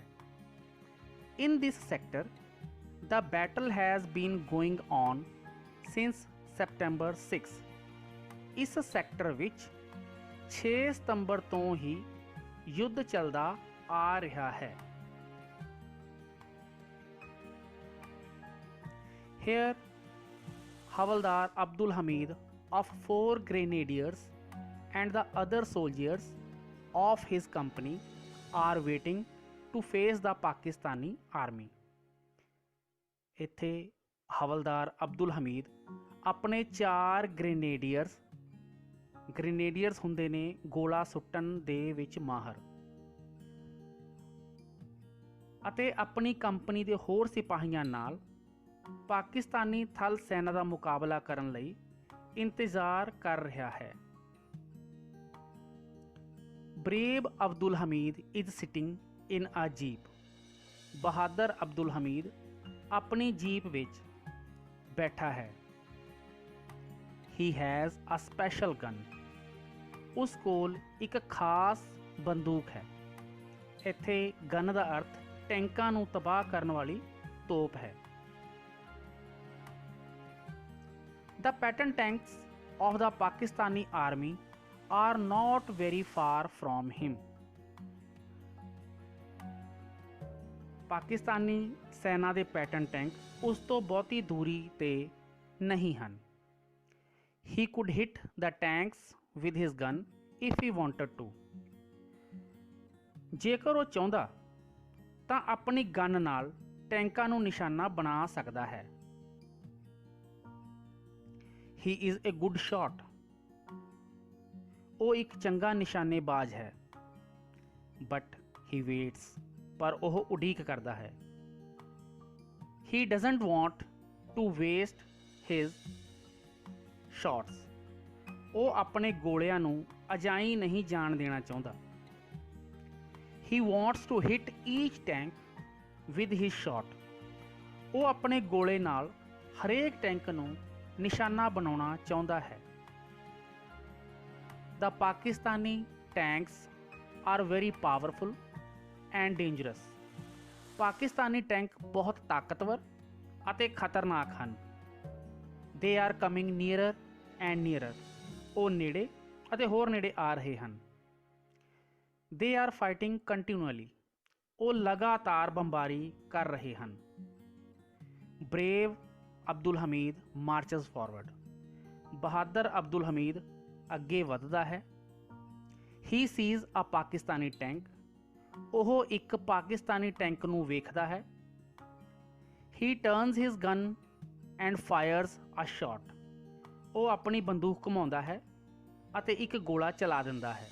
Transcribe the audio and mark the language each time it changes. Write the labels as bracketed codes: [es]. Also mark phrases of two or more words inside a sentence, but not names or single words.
[en] in this sector the battle has been going on since September 6. [pa] ਇਸ ਸੈਕਟਰ ਵਿੱਚ 6 ਸਤੰਬਰ ਤੋਂ ਹੀ ਯੁੱਧ ਚੱਲਦਾ ਆ ਰਿਹਾ ਹੈ। [en] Here ਹਵਲਦਾਰ ਅਬਦੁਲ ਹਮੀਦ of 4 grenadiers and the other soldiers of his company are waiting to face the Pakistani army। [pa] ਇੱਥੇ ਹਵਲਦਾਰ ਅਬਦੁਲ ਹਮੀਦ ਆਪਣੇ 4 ਗ੍ਰੇਨੇਡੀਅਰਸ ਹੁੰਦੇ ਨੇ ਗੋਲਾ ਸੁੱਟਣ ਦੇ ਵਿੱਚ ਮਾਹਰ, ਅਤੇ ਆਪਣੀ ਕੰਪਨੀ ਦੇ ਹੋਰ ਸਿਪਾਹੀਆਂ ਨਾਲ ਪਾਕਿਸਤਾਨੀ ਥਲ ਸੈਨਾ ਦਾ ਮੁਕਾਬਲਾ ਕਰਨ ਲਈ ਇੰਤਜ਼ਾਰ ਕਰ ਰਿਹਾ ਹੈ। [en] brave ਅਬਦੁਲ ਹਮੀਦ is sitting in a jeep। [pa] ਬਹਾਦਰ ਅਬਦੁਲ ਹਮੀਦ ਆਪਣੀ ਜੀਪ ਵਿੱਚ ਬੈਠਾ ਹੈ। [en] He has a special gun। [pa] ਉਸ ਕੋਲ ਇੱਕ ਖਾਸ ਬੰਦੂਕ ਹੈ। ਇੱਥੇ ਗਨ ਦਾ ਅਰਥ ਟੈਂਕਾਂ ਨੂੰ ਤਬਾਹ ਕਰਨ ਵਾਲੀ ਤੋਪ ਹੈ। [en] The Patton tanks of the Pakistani army are not very far from him। [pa] ਪਾਕਿਸਤਾਨੀ ਸੈਨਾ ਦੇ ਪੈਟਨ ਟੈਂਕ ਉਸ ਤੋਂ ਬਹੁਤੀ ਦੂਰੀ ਤੇ ਨਹੀਂ ਹਨ। [en] He could hit the tanks with his gun if he wanted to। [pa] ਜੇਕਰ ਉਹ ਚਾਹੁੰਦਾ ਤਾਂ ਆਪਣੀ ਗਨ ਨਾਲ ਟੈਂਕਾਂ ਨੂੰ ਨਿਸ਼ਾਨਾ ਬਣਾ ਸਕਦਾ ਹੈ। [en] He is a good shot। [pa] ਉਹ ਇੱਕ ਚੰਗਾ ਨਿਸ਼ਾਨੇਬਾਜ਼ ਹੈ। [en] But he waits। [pa] ਪਰ ਉਹ ਉਡੀਕ ਕਰਦਾ ਹੈ। [en] He doesn't want to waste his shots. [pa] ਉਹ ਆਪਣੇ ਗੋਲਿਆਂ ਨੂੰ ਅਜਾਈਂ ਨਹੀਂ ਜਾਣ ਦੇਣਾ ਚਾਹੁੰਦਾ। [en] he wants to hit each tank with his shot. [pa] ਉਹ ਆਪਣੇ ਗੋਲੇ ਨਾਲ ਹਰੇਕ ਟੈਂਕ ਨੂੰ ਨਿਸ਼ਾਨਾ ਬਣਾਉਣਾ ਚਾਹੁੰਦਾ ਹੈ। [en] The Pakistani tanks are very powerful and dangerous। [pa] ਪਾਕਿਸਤਾਨੀ ਟੈਂਕ ਬਹੁਤ ਤਾਕਤਵਰ ਅਤੇ ਖਤਰਨਾਕ ਹਨ। [en] They are coming nearer and nearer। [pa] ਉਹ ਨੇੜੇ ਅਤੇ ਹੋਰ ਨੇੜੇ ਆ ਰਹੇ ਹਨ। [en] They are fighting continually। [pa] ਉਹ ਲਗਾਤਾਰ ਬੰਬਾਰੀ ਕਰ ਰਹੇ ਹਨ। [en] Brave ਅਬਦੁਲ ਹਮੀਦ marches forward। [pa] ਬਹਾਦਰ ਅਬਦੁਲ ਹਮੀਦ ਅੱਗੇ ਵੱਧਦਾ ਹੈ। [en] he sees a Pakistani tank. [pa] ਉਹ ਇੱਕ ਪਾਕਿਸਤਾਨੀ ਟੈਂਕ ਨੂੰ ਵੇਖਦਾ ਹੈ। [en] he turns his gun and fires a shot. [pa] ਉਹ ਆਪਣੀ ਬੰਦੂਕ ਘੁਮਾਉਂਦਾ ਹੈ ਅਤੇ ਇੱਕ ਗੋਲਾ ਚਲਾ ਦਿੰਦਾ ਹੈ।